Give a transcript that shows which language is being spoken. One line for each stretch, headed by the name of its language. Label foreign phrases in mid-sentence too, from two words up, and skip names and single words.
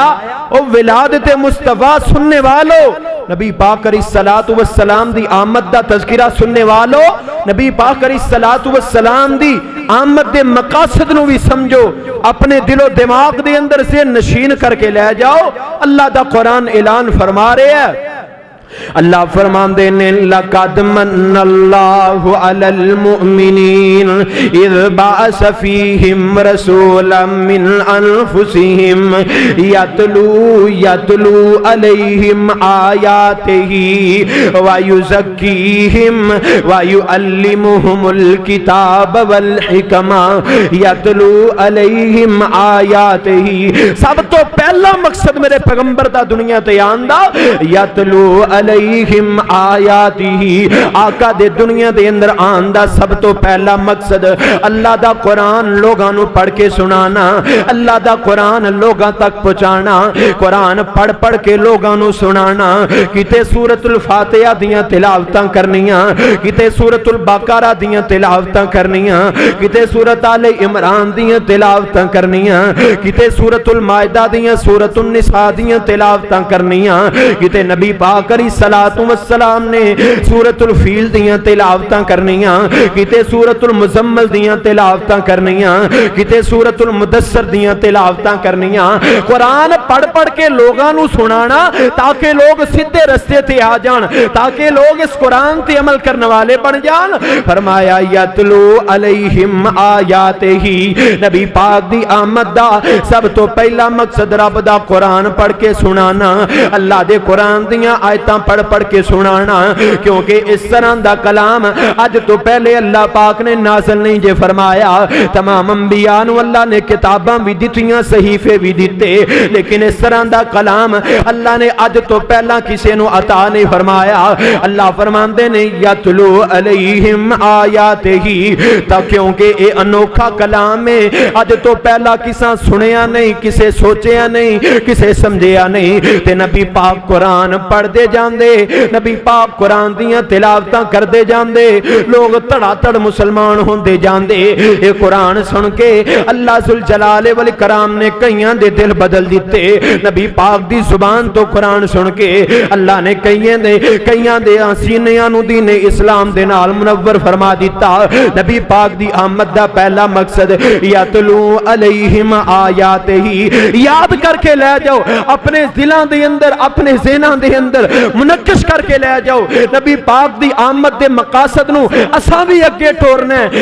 Punjabi: او ولادت مصطفیٰ سننے والو، نبی پاک
Arabic: علیہ السلام
Punjabi: دی آمد دا تذکرہ سننے والو، نبی پاک
Arabic: علیہ السلام
Punjabi: دی آمد دے مقاصد نو بھی سمجھو، اپنے دل و دماغ دے اندر سے نشین کر کے لے جاؤ۔ اللہ دا قرآن اعلان فرما رہے ہیں، اللہ فرمان دینے
Arabic: لَقَدْ مَنَّ اللَّهُ عَلَى الْمُؤْمِنِينَ اِذْ بَعَثَ فِيهِمْ رَسُولًا مِّنْ أَنفُسِهِمْ يَتْلُو عَلَيْهِمْ آيَاتِهِ وَيُزَكِّيهِمْ وَيُعَلِّمُهُمُ الْكِتَابَ وَالْحِكْمَةَ يَتْلُو عَلَيْهِمْ آيَاتِهِ۔
Punjabi: سب تو پہلا مقصد میرے پیغمبر دا دنیا تے آندا،
Arabic: یتلو علیہم آیاتہ،
Punjabi: آقا دے دنیا دے اندر آندہ سب تو پہلا مقصد اللہ دا قرآن لوگاں نو پڑھ کے سنانا، اللہ دا قرآن لوگاں تک پہنچانا، قرآن پڑھ پڑھ کے لوگاں نو سنانا۔ کتے سورۃ الفاتحہ دیاں تلاوتاں کرنیاں، کتے سورۃ البقرہ دیاں تلاوتاں کرنیاں، کتے سورۃ آل عمران دیاں تلاوتاں کرنیاں، کتے سورۃ المائدہ دیاں، سورۃ النساء دیاں تلاوتاں کرنیاں، کتے نبی پاک
Arabic: علیہ السلام
Punjabi: نے سورۃ الفیل دیاں تلاوتاں کرنیاں، کتے سورۃ المزمل دیاں تلاوتاں کرنیاں، کتے سورۃ المدثر دیاں تلاوتاں کرنیاں۔ قرآن پڑھ پڑھ کے لوگاں نو سنانا تاکہ لوگ سیدھے رستے تے آ جان، تاکہ لوگ اس قرآن تے عمل کرنے والے بن جان۔ فرمایا
Arabic: یتلو علیہم آیاتہ،
Punjabi: نبی پاک دی آمد دا سب تو پہلا مقصد رب دا قرآن پڑھ کے سنانا، اللہ دے قرآن دیاں آیتاں پڑھ پڑھ کے سنانا، کیونکہ اس طرح دا کلام اج تو پہلے اللہ پاک نے نازل نہیں جے فرمایا۔ تمام انبیاء نو اللہ نے کتاباں بھی دتیاں، صحیفے بھی دیتے، لیکن اس طرح دا کلام اللہ نے اج تو پہلا کسی نو عطا نہیں فرمایا۔ اللہ فرماندے نے
Arabic: یتلو علیہم آیاتہ،
Punjabi: تا کیونکہ اے انوکھا کلام ہے، اج تو پہلا کسا سنیا نہیں، کسے سوچیا نہیں، کسے سمجھیا نہیں، تے نبی پاک قرآن پڑھ دے جاندے، نبی پاک قرآن دیاں تلاوتاں کر دے جاندے، لوگ تڑا تڑ مسلمان ہوندے جاندے۔ اے قرآن سن کے اللہ ذوالجلال والاکرام نے کئیاں دے دل بدل دیتے، نبی پاک دی زبان تو قرآن سن کے اللہ نے کئیاں دے سینیاں نو دین اسلام دے نال منور فرما دیتا۔ نبی پاک دی آمد دا پہلا مقصد
Arabic: یتلو علیہم آیاتہ،
Punjabi: یاد کر کے لے جاؤ اپنے دلاں دے اندر، اپنے ذہناں دے اندر منقش کر کے لے جاؤ۔ نبی پاک دی آمد دے مقاصد نو اساں بھی اگے ٹورنا ہے۔